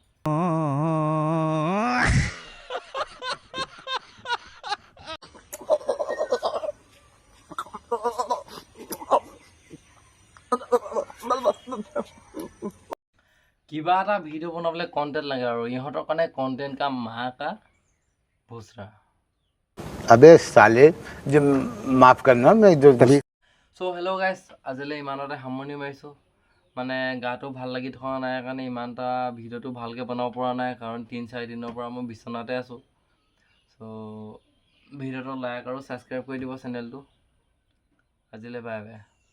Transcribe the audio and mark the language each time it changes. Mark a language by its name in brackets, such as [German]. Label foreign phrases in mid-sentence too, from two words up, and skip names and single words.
[Assamese] কিবা এটা ভিডিঅ' বনাবলৈ কণ্টেণ্ট লাগে, আৰু ইহঁতৰ কাৰণে কণ্টেণ্ট [Hindi] का माँ का भोसड़ा। अबे साले जो माफ करना मैं जो कभी। [English] so hello guys, [Assamese] আজিলৈ ইমানতে সামৰণি মাৰিছোঁ। মানে গাটো ভাল লাগি থকা নাই কাৰণে ইমান এটা ভিডিঅ'টো ভালকৈ বনাব পৰা নাই, কাৰণ 3-4 দিনৰ পৰা মই বিচনাতে আছোঁ। চ' ভিডিঅ'টো লাইক আৰু ছাবস্ক্ৰাইব কৰি দিব চেনেলটো। আজিলৈ [English] bye bye.